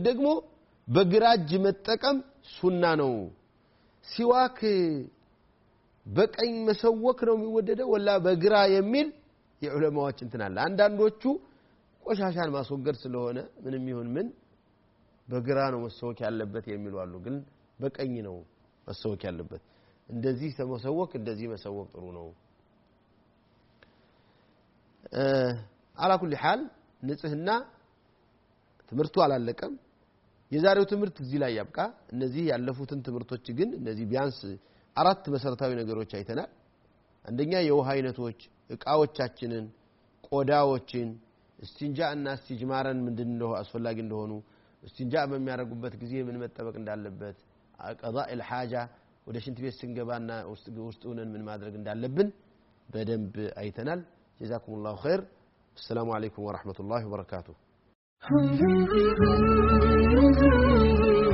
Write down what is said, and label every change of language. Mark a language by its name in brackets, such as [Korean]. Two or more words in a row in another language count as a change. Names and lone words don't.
[Amharic] ደግሞ በግራጅ መጠቀም ሱና ነው ሲዋክ በቀኝ መሰወክ ነው የሚወደደው ወላ በግራ የሚል የዑለማዎች እንትን አለ አንዳንዶቹ ቆሻሻን ማስወገድ ስለሆነ ምንም ይሁን ምን በግራ ነው መሰወክ ያለበት የሚሉ አሉ ግን በቀኝ ነው መሰወክ ያለበት እንደዚህ ተመሰወክ እንደዚህ መሰወክ ጥሩ ነው [Arabic] على كل حال [Amharic] ንጽህና ትምርቱ አላለቀም የዛሬው ትምርት እዚህ ላይ ያብቃ እነዚህ ያለፉትን ትምርቶች ግን እነዚህ ቢያንስ አራት መሰረታዊ ነገሮች አይተናል አንደኛ የውሃ አይነቶች እቃዎቻችንን ቆዳዎችን እስቲንጃና እስቲጅማረን ምንድነው አስፈላጊ እንደሆኑ እስቲንጃ በሚያረጉበት ጊዜ ምን መጠበቅ እንዳለበት [Arabic] قضاء الحاجه [Amharic] ወደ ሽንት ቤት ስንገባና ውስጡን ምን ማድረግ እንዳለብን በደንብ አይተናል [Arabic] جزاكم الله خير السلام عليكم ورحمة الله وبركاته